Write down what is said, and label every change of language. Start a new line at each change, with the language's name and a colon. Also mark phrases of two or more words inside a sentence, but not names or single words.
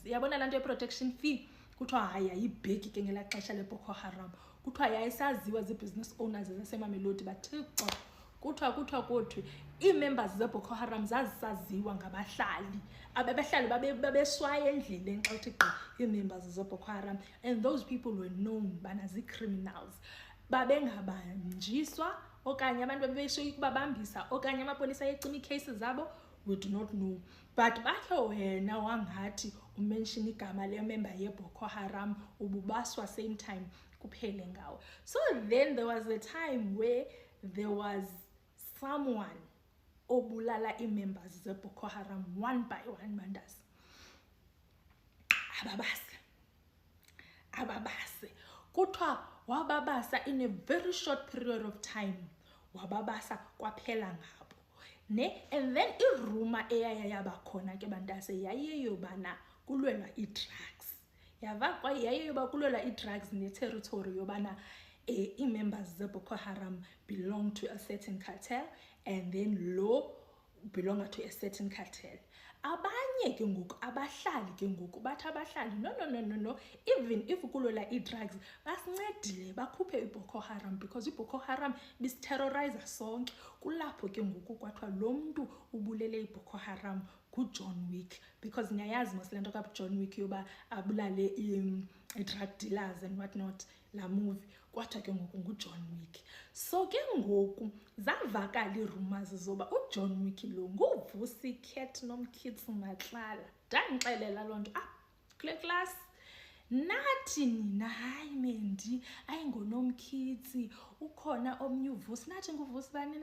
Xhosa: Yabona laa nto ye-protection fee, kuthiwa hayi yayibheki ke ngelaa xesha leBoko Haram. Kuthiwa yayisaziwa zii-business owners zasemamelodi bathixo. Kuthiwa kothi ii-members zeBoko Haram zazisaziwa ngabahlali. Abahlali babeswaya endleleni xa uthi gqi ii-members zeBoko Haram,
English: and those people were known
Xhosa: bana zii-criminals. Babengabanjiswa okanye abantu babeshoyika ukubabambisa okanye amapolisa ayecima iicases zabo,
English: we do not know.
Xhosa: But bakhe wena wangathi umention igama le-member yeBoko Haram ububaswa
English: same time
Xhosa: kuphele ngawo.
English: So then there was a time where there was someone
Xhosa: obulala ii-members zeBoko Haram
English: one by one bandase.
Xhosa: Ababase. Kuthiwa wababasa
English: in a very short period of time.
Xhosa: Wababasa kwaphela ngabo.
English: And then
Xhosa: iruma eyayaba khona ke bandase yayiyobana kulwelwa i-drugs. Yava kwa yayiyoba kulwelwa i-drugs ne-territory yobana ii-members zeBoko Haram
English: belong to a certain cartel, and then lo belong to a certain cartel.
Xhosa: Abanye ke ngoku abahlali ke ngoku bathi abahlali no,
English: even if
Xhosa: kulwela i-drugs basincedile bakhuphe iBoko Haram because iBoko Haram bisiterrorize sonke. Kulapho ke ngoku kwathiwa lo mntu ubulele iBoko Haram nguJohn Wick, because niyayazi mos le nto kaJohn Wick yoba abulale i-drug dealers
English: and what not,
Xhosa: la movie kwathiwa ke ngoku nguJohn Wick. So ke ngoku zavakala ii-rumors zoba uJohn Wick lo nguVusi Cat Nomkhithi Matlala. Ndandixelela loo nto kule class nathi nina hayi Mendi ayingoNomkhithi ukhona omnye uVusi nathi nguVusi bani na